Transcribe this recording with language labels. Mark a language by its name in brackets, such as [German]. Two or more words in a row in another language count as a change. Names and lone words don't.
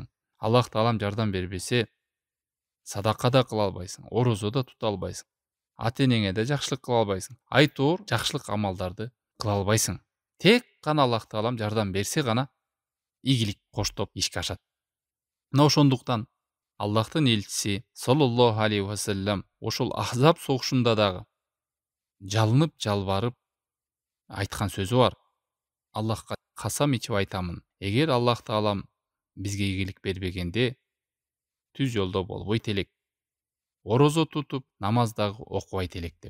[Kyrgyz] Аллах Таалам жардам бербесе, садака да кыла албайсың, орозо да тута албайсың. Ата-энеңе да жакшылык кыла албайсың. Айтор жакшылык амалдарды кыла албайсың. Тек гана Аллах Таалам жардам берсе гана ийгилик коштоп ишке ашат. Мына ошондуктан Аллахтын элчиси [Arabic] صلى الله عليه وسلم [Kyrgyz] ошол Ахзаб согушунда дагы жалынып, жалбарып айткан сөзү бар. Аллахка касам ичип айтамын, эгер Аллах Таалам бизге ийгилик бербегенде, түз жолдо болбойт элек. Орозо тутуп, намаз дагы окубайт элек деп.